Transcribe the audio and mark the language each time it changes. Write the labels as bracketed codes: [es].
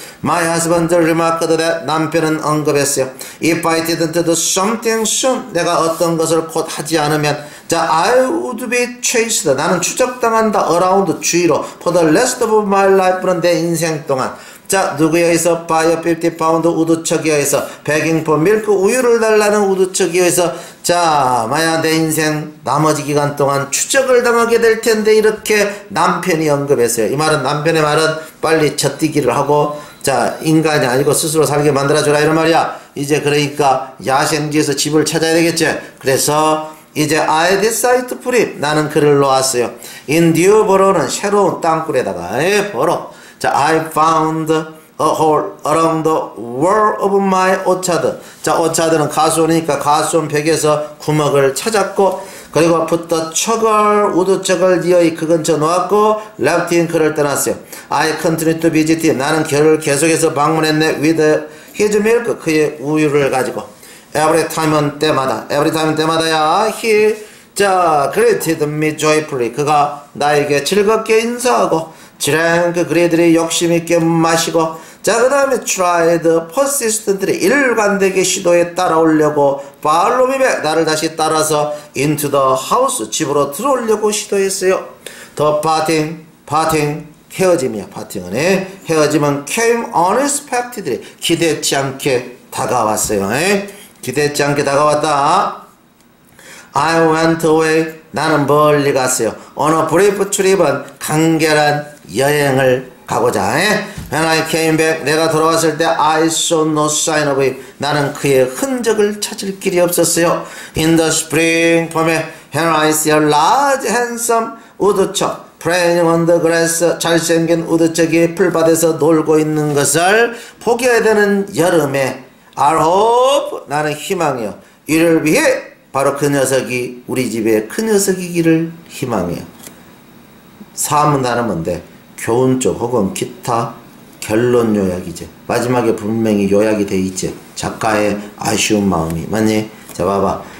[en] My husband remarked that [ko] 남편은 언급했어요. [en] If I didn't do something soon, [ko] 내가 어떤 것을 곧 하지 않으면 자, [en] I would be chased. [ko] 나는 추적당한다. [en] around [ko] 주위로 [en] for the rest of my life는 [ko] 내 인생 동안. 자, 누구에 의해서 [en] by a 50 pound [ko] 우두척에 의해서 [en] begging for milk [ko] 우유를 달라는 우두척에 의해서 자, 마야 내 인생 나머지 기간 동안 추적을 당하게 될 텐데 이렇게 남편이 언급했어요. 이 말은 남편의 말은 빨리 젖뛰기를 하고 자, 인간이 아니고 스스로 살게 만들어줘라 이런 말이야. 이제 그러니까 야생지에서 집을 찾아야 되겠지. 그래서 이제 [en] I decide to put [ko] 나는 글을 놓았어요. [en] in new borough는 [ko] 새로운 땅굴에다가 보러 자, [en] I found a hole around the wall of my orchard. [ko] 자, orchard는 가수원이니까 가수원 벽에서 구멍을 찾았고 그리고 [en] put the [ko] 척을 우두척을 니어이 그 근처 놓았고 [en] left in [ko] 그를 떠났어요. [en] I continued to visit him. [ko] 나는 그를 계속해서 방문했네. [en] with his milk [ko] 그의 우유를 가지고 [en] every time은 때마다 every time은 때마다야 he 자 greeted me joyfully. [ko] 그가 나에게 즐겁게 인사하고 drank 그래들이 욕심있게 마시고 자 그 다음에 [en] tried persistently [ko] 일관되게 시도에 따라오려고 [en] follow me back [ko] 나를 다시 따라서 [en] into the house [ko] 집으로 들어오려고 시도했어요. [en] the parting 헤어짐이야. [ko] parting은 헤어짐은 [en] came unexpectedly [ko] 기대치 않게 다가왔어요. 기대치 않게 다가왔다. [en] I went away [ko] 나는 멀리 갔어요. [en] on a brief trip은 [ko] 간결한 여행을 가고자. [en] When I came back [ko] 내가 돌아왔을 때 [en] I saw no sign of it [ko] 나는 그의 흔적을 찾을 길이 없었어요. [en] In the spring [ko] 봄에 [en] when I see a large handsome 우두척 playing on the grass [ko] 잘생긴 우두척이 풀밭에서 놀고 있는 것을 보게 되는 여름에 [en] I hope [ko] 나는 희망해요. 이를 위해 바로 그 녀석이 우리 집의 그 녀석이기를 희망해요. 사문단은 뭔데? 교훈 쪽 혹은 기타 결론 요약이지. 마지막에 분명히 요약이 돼 있지. 작가의 아쉬운 마음이. 맞니? 자 봐봐.